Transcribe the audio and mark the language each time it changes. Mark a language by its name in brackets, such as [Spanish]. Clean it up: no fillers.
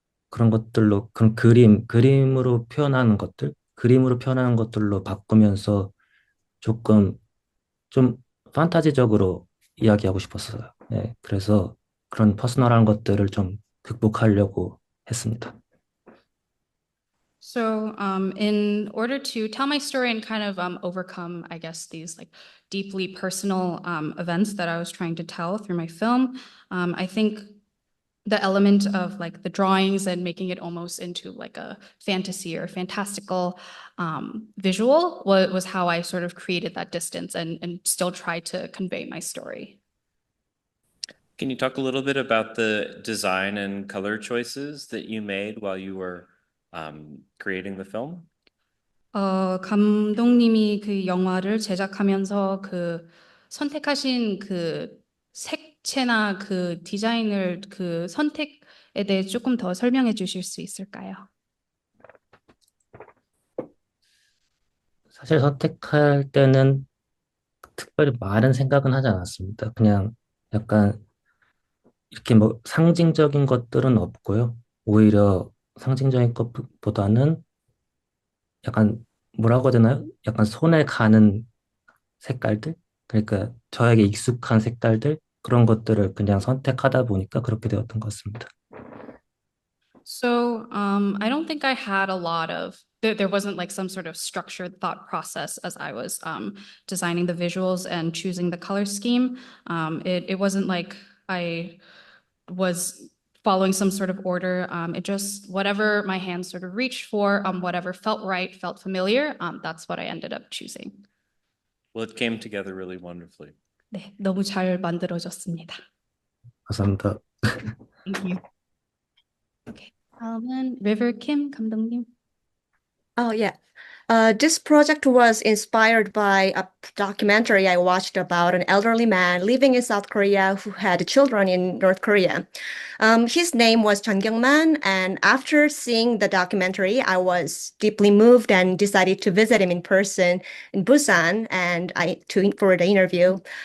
[Korean] 그런 것들로 그런 그림으로 표현하는 것들로 바꾸면서 조금 좀 판타지적으로 이야기하고 싶었어요. 네, 그래서 그런 퍼스널한 것들을 좀 극복하려고 했습니다. [English] So, in order to tell my story and kind of overcome, I guess, these like deeply personal events that I was trying to tell through my film, I think the element of like the drawings and making it almost into like a fantasy or fantastical visual was how I sort of created that distance and still tried to convey my story. Can you talk a little bit about the design and color choices that you made while you were creating the film? [Korean] 감독님이 그 영화를 제작하면서 그 선택하신 그 색채나 그 디자인을 그 선택에 대해 조금 더 설명해 주실 수 있을까요? 사실 선택할 때는 특별히 많은 생각은 하지 않았습니다. 그냥 약간 이렇게 뭐 상징적인 것들은 없고요. 오히려 상징적인 것보다는 약간 뭐라고 해야 되나요? 약간 손에 가는 색깔들? 그러니까 저에게 익숙한 색깔들? 그런 것들을 그냥 선택하다 보니까 그렇게 되었던 것 같습니다. [English] So, I don't think I had a lot of there wasn't like some sort of structured thought process as I was designing the visuals and choosing the color scheme. It wasn't like I was following some sort of order. It just whatever my hands sort of reached for, whatever felt right, felt familiar. That's what I ended up choosing. Well, it came together really wonderfully. [Korean] 네, 너무 잘 만들어졌습니다. 감사합니다. [English] Thank you. Okay. [Korean] 다음은 River Kim 감독님. [English] Oh, yeah. This project was inspired by a documentary I watched about an elderly man living in South Korea who had children in North Korea. His name was Chun Kyung-man, and after seeing the documentary, I was deeply moved and decided to visit him in person in Busan for the interview.